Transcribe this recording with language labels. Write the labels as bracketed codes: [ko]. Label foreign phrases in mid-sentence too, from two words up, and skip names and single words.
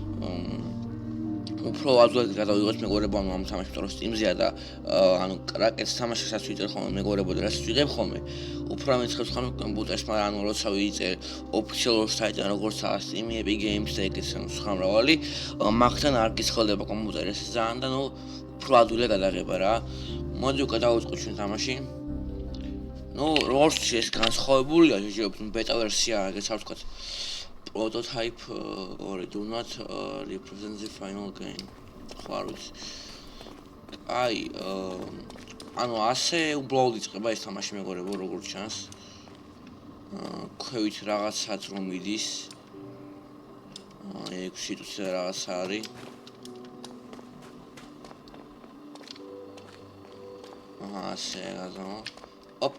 [ka] უფრო ადვილად გადავიღოთ მეგობრებო ამ თამაშს, იმიტომ რომ Steam-ზეა და ანუ კრაკეტს თამაშსაც ვიწერ ხოლმე მეგობრებო და რაც ვიღებ ხოლმე, უფრო ამეცხებს ხოლმე კომპიუტერს, მაგრამ ანუ როცა ვიიწერ ოფიციალურ საიტიდან როგორცაა Steam, Epic Games და ეგეც სხვა მრავალი, მაგთან არ გისხლდება კომპიუტერი ეს ძალიან და ნუ უფრო ადვილად გადაღება რა. მოდი უკვე დავიწყოთ ჩვენ თამაში. ნუ როგორც ეს განსხვავებულია, შეიძლება ბეტა ვერსია, ეგეც არ ვთქვათ. [en] Prototype or do not represent the final game. [ka] ხარუც. აი, ანუ ასე უბრალოდ იწყება ეს თამაში მეგობრებო, როგორც ჩანს. ქვევით რაღაცაც რომ მიდის. 6 თვე რაღაც არის. ასე გაზო. ოპ.